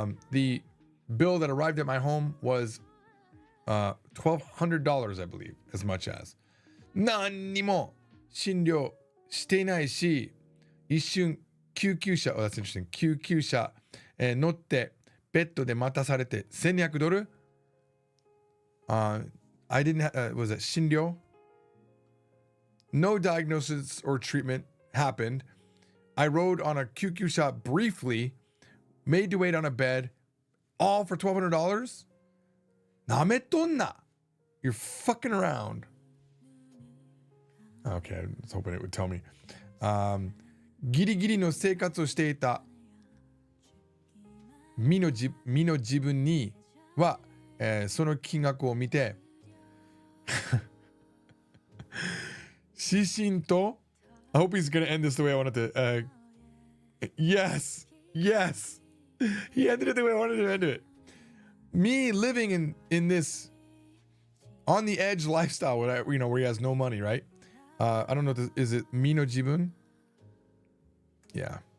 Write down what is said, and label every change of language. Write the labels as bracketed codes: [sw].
[en] The bill that arrived at my home was $1,200, I believe, as much as. [ja] 何にも診療していないし、一瞬救急車、 [en] that's interesting, [ja] 救急車、乗ってベッドで待たされて$1,200? [en] I didn't have, was it [ja] 診療? [en] No diagnosis or treatment happened. I rode on a kyukyusha briefly, made to wait on a bed, all for $1,200? [ja] Nametonna! [en] You're fucking around. Okay, I was hoping it would tell me. [ja] ギリギリの生活をしていた身の自分には、その金額を見て指針と [en] I hope he's going to end this the way I wanted to. Yes. He ended it the way I wanted to end it. Me living in this on the edge lifestyle where he has no money, right? I don't know. Is it [ja] mi no jibun? [en] Yeah.